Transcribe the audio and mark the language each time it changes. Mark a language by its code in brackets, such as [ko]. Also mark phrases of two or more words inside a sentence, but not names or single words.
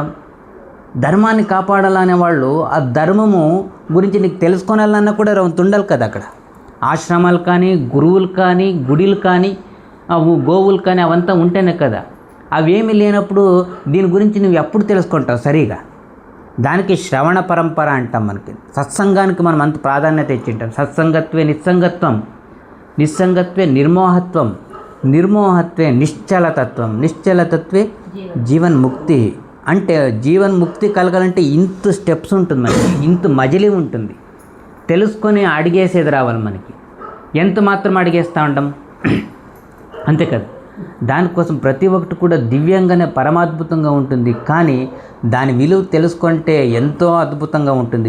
[te] ధర్మాన్ని కాపాడాలనే వాళ్ళు ఆ ధర్మము గురించి నీకు తెలుసుకోవాలన్నా కూడా ఉండాలి కదా. అక్కడ ఆశ్రమాలు కానీ, గురువులు కానీ, గుడిలు కానీ, గోవులు కానీ అవంతా ఉంటేనే కదా. అవేమీ లేనప్పుడు దీని గురించి నువ్వు ఎప్పుడు తెలుసుకుంటావు సరిగా? దానికి శ్రవణ పరంపర అంటాం. మనకి సత్సంగానికి మనం అంత ప్రాధాన్యత ఇచ్చింటాం. [sa] సత్సంగత్వే నిస్సంగత్వం, నిస్సంగత్వే నిర్మోహత్వం, నిర్మోహత్వే నిశ్చలతత్వే జీవన్ముక్తి. [te] అంటే జీవన్ముక్తి కలగాలంటే ఇంత స్టెప్స్ ఉంటుంది మనకి, ఇంత మజిలీ ఉంటుంది. తెలుసుకొని అడిగేసేది రావాలి మనకి. ఎంత మాత్రం అడిగేస్తూ ఉంటాం. అంతే కదా. దానికోసం ప్రతి ఒక్కటి కూడా దివ్యంగానే పరమాద్భుతంగా ఉంటుంది, కానీ దాని విలువ తెలుసుకుంటే ఎంతో అద్భుతంగా ఉంటుంది.